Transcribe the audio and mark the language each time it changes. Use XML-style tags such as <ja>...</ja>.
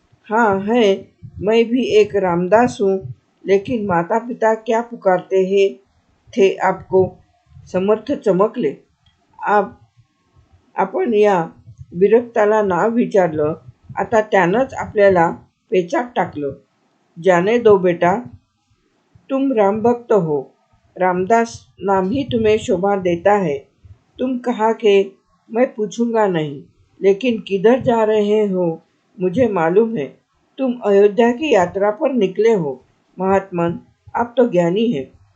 <hi>हाँ है, मैं भी एक रामदास हूँ, लेकिन माता पिता क्या पुकारते थे आपको?</hi> <mr>समर्थ चमकले. आपण या विरक्ताला नाव विचारलं. आता त्यानंच आपल्याला पेचात टाकलं.</mr> <hi>जाने दो बेटा, तुम राम भक्त हो. रामदास नाम ही तुम्हें शोभा देता है. तुम कहा कि मैं पूछूंगा नहीं, लेकिन किधर जा रहे हो मुझे मालूम है. तुम अयोध्या की यात्रा पर निकले हो. महात्मन, आप तो ज्ञानी हैं.</hi>